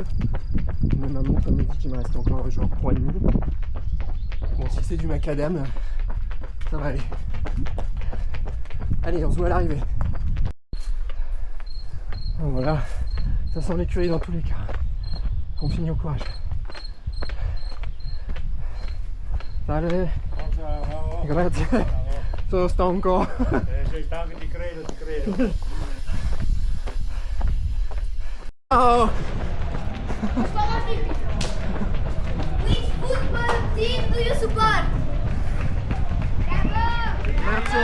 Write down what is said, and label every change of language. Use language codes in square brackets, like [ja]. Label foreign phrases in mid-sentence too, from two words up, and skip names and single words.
[fr] Mais ma montre me dit qu'il me reste encore genre 3,5. Bon, si c'est du macadam, ça va aller. Allez, on se voit à l'arrivée. Voilà, ça sent l'écurie dans tous les cas. On finit au courage. [it] Salve. Grazie. Sono stanco. Sei stanco, ti credo. Ciao. [en] Which football team do you support? [it] Bravo! Grazie.